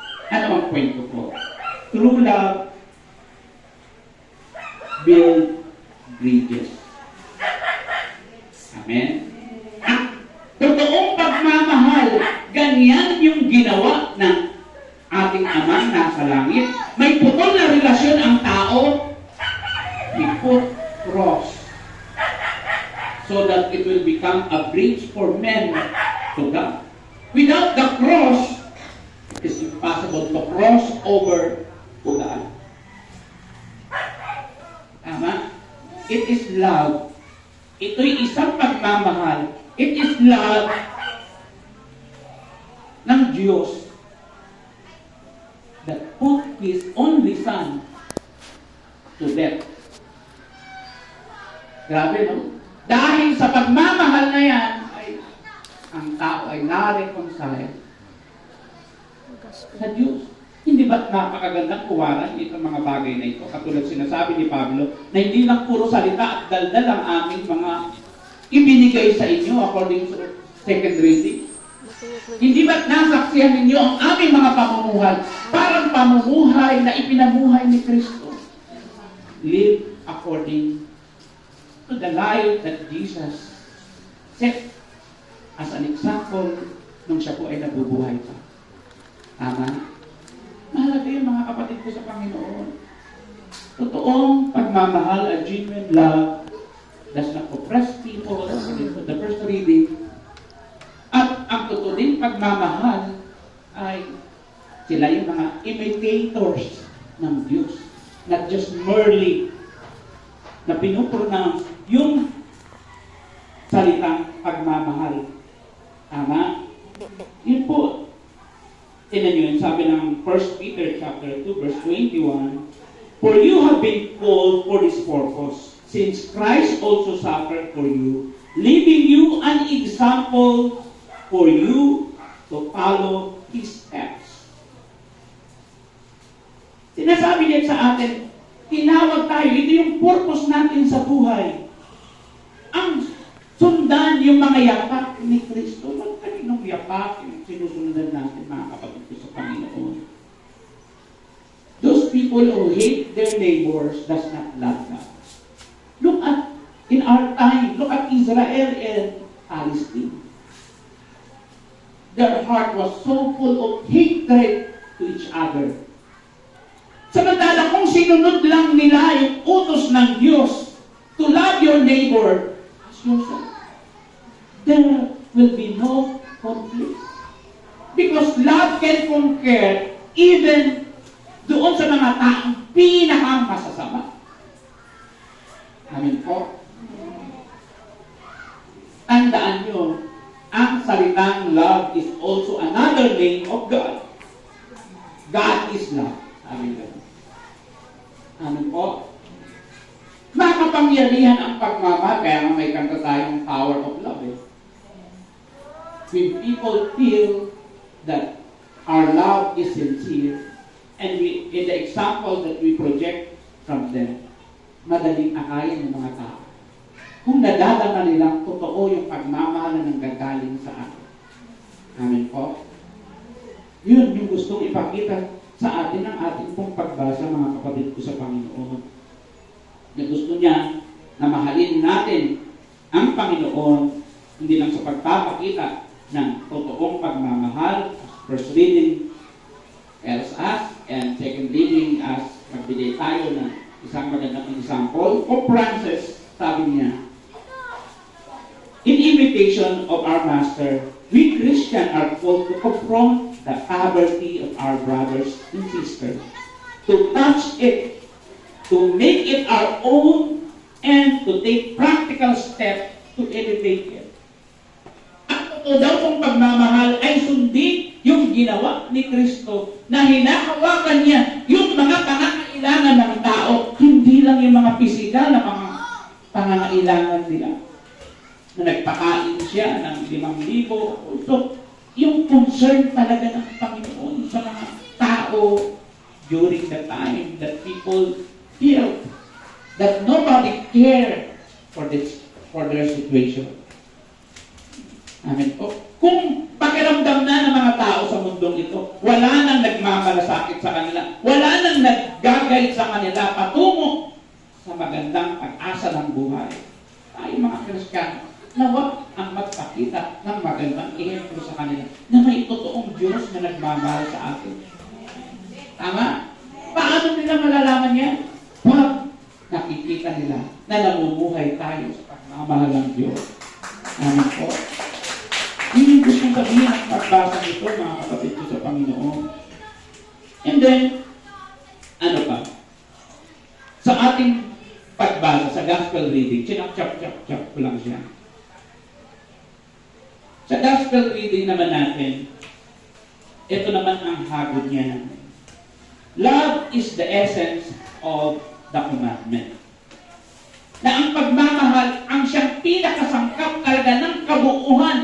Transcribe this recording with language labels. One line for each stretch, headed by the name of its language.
Filipino: Ano ang kwento ko?
English: True love build bridges. Amen?
Filipino: Ang totoong pagmamahal, ganyan yung ginawa ng ating Ama nasa langit. May putol na relasyon ang tao.
English: He put cross so that it will become a bridge for men to God. Without the cross, it is impossible to cross over to God.
Filipino: Tama?
English: It is love.
Filipino: Ito'y isang pagmamahal.
English: It is love
Filipino: ng Diyos
English: that put His only Son to death.
Filipino: Grabe, no? Dahil sa pagmamahal na yan, ang tao ay na-reconcile sa Diyos. Hindi ba't napakagandang kuwaran itong mga bagay na ito? Katulad sinasabi ni Pablo, na hindi lang puro salita at daldal ang aming mga ibinigay sa inyo
English: according to second reading.
Filipino: Hindi ba't nasaksihan ninyo ang aming mga pamumuhay? Parang pamumuhay na ipinamuhay ni Kristo.
English: Live according to the life that Jesus set as an example
Filipino: nung siya po ay nabubuhay pa. Tama? Mahalaga yung mga kapatid ko sa Panginoon. Totoong pagmamahal,
English: a genuine love, does not oppress people, according to the first reading.
Filipino: At ang totoo din pagmamahal ay sila yung mga imitators ng Diyos.
English: Not just merely
Filipino: na pinupronounce yung salitang pagmamahal. Tama? Yun po. Tignan nyo yun, sabi ng
English: 1 Peter chapter 2, verse 21, for you have been called for this purpose, since Christ also suffered for you, leaving you an example for you to follow His steps.
Filipino: Sinasabi niya sa atin, tinawag tayo, ito yung purpose natin sa buhay. Ang sundan yung mga yapak ni Kristo. Kaninong yapak yung sinusundan natin, mga kapatid ko sa Panginoon?
English: Those people who hate their neighbors does not love God. Look at, in our time, look at Israel and Palestine. their heart was so full of hatred to each other.
Filipino: Samantala kung sinunod lang nila yung utos ng Diyos
English: to love your neighbor as yourself, there will be no conflict. Because love can conquer even
Filipino: doon sa mga taong pinakamasasama. Amin po. Tandaan nyo, ang salitang
English: love is also another name of God. God is love.
Filipino: Amin po. Amin po. Makapangyarihan ang pagmamahal, kaya nga may kanta tayong
English: power of love. When people feel that our love is sincere, and in the example that we project from them,
Filipino: madaling akayin ng mga tao. Kung nadadama nilang totoo yung pagmamahal na nanggagaling sa atin. Amen po. Yun yung gustong ipakita sa atin ng ating pong pagbasa, mga kapatid ko sa Panginoon. Na gusto niya na mahalin natin ang Panginoon, hindi lang sa pagpapakita ng totoong pagmamahal,
English: first reading tells us,
Filipino: and second reading as magbigay tayo ng isang magandang example.
English: Pope Francis,
Filipino: sabi niya,
English: in imitation of our Master, we Christians are called to confront the poverty of our brothers and sisters, to touch it, to make it our own, and to take practical steps to elevate it.
Filipino: Ang totoo daw kong pagmamahal ay sundin yung ginawa ni Kristo na hinahawakan niya yung mga pangangailangan ng tao, hindi lang yung mga pisikal na mga pangangailangan nila. Na nagpakain siya ng 5,000. So, yung concern talaga ng Panginoon sa mga tao
English: during the time that people feel that nobody cared for their situation.
Filipino: Amen po. Kung pakiramdam na ng mga tao sa mundong ito, wala nang nagmamalasakit sa kanila, wala nang naggagay sa kanila patungo sa magandang pag-asa ng buhay. Tayo mga Kristiyano, nawa ang magpakita ng magandang ehemplo sa kanila na may totoong Diyos na nagmamahal sa atin. Tama? Paano nila malalaman yan? Pag nakikita nila na namumuhay tayo sa pagmamahal ng Diyos. Amen po. Hindi gusto sabihin ang pagbasa nito, mga kapatid ko sa Panginoon.
English: And then,
Filipino: ano pa? Sa ating pagbasa, sa
English: gospel reading,
Filipino: chap ko lang siya. Sa
English: gospel reading
Filipino: naman natin, ito naman ang hagod niya.
English: Love is the essence of the commandment.
Filipino: Na ang pagmamahal, ang siyang pinakasangkap talaga ng kabuuan.